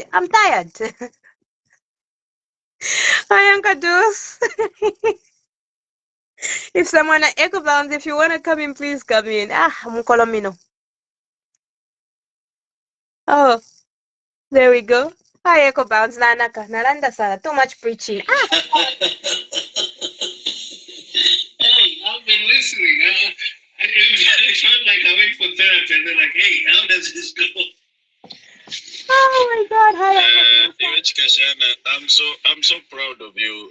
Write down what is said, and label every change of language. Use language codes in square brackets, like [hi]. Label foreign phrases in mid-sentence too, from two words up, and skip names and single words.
[en] I'm tired. Hi, Uncle Deuce. If someone at Echo Bounds, if you wanna come in, please come in. Mukolomino. Oh, there we go. Hi, Echo Bounds. [bem] Nanaka. Nalanda sana. [en] Too much preaching. Hey, I've been listening. I felt like I went for therapy, and they're like, "Hey, how does this go?" Oh my God! Hi, Kashana, I'm so proud of you.